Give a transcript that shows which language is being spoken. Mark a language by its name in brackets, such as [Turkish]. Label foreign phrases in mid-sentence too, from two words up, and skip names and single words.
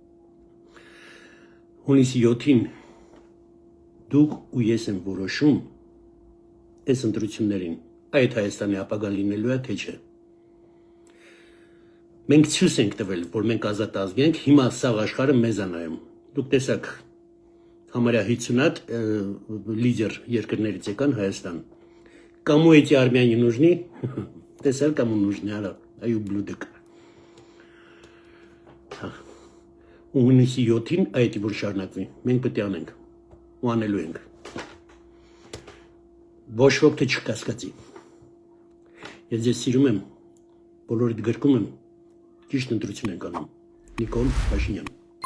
[Armenian] հունիսի 7-ին դուք ու ես եմ որոշում այս ընտրություններին, այդ Հայաստանի ապագա լինելու է թե չէ։ Մենք ցույց ենք տվել, որ մենք ազատ ազգ ենք, հիմա սաղ աշխարհը մեզ է նայում։ Դուք տեսաք համարյա 50 լիդեր երկրներից եկան Հայաստան։ [Russian] Кому эти армяне нужны? [Armenian] Տեսել [Russian] кому нужны, [Armenian] արա, այ ублюдок։ Ու հունիսի 7-ին այդ որ շարունակվի, մենք պետք է անենք, ու անելու ենք։ Ոչ ոք թե չկասկածի։ Ես ձեզ սիրում եմ, բոլորիդ գրկում եմ, ճիշտ ընտրություն ենք անում։ Նիկոլ Փաշինյան։